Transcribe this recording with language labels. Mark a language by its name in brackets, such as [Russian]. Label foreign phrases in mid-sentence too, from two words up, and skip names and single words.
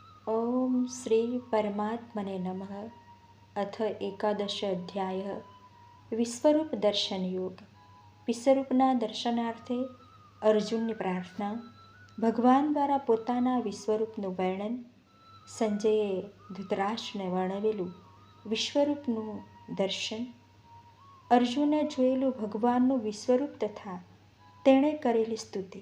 [Sanskrit] ओम श्री परमात्मने नमः। अथ एकादश अध्याय विश्वरूप दर्शन योग। [Gujarati] વિશ્વરૂપના દર્શનાર્થે અર્જુનની પ્રાર્થના. ભગવાન દ્વારા પોતાના વિશ્વરૂપનું વર્ણન. સંજયે ધૃતરાષ્ટ્રને વર્ણવેલું વિશ્વરૂપનું દર્શન. અર્જુને જોયેલું ભગવાનનું વિશ્વરૂપ તથા તેણે કરેલી સ્તુતિ.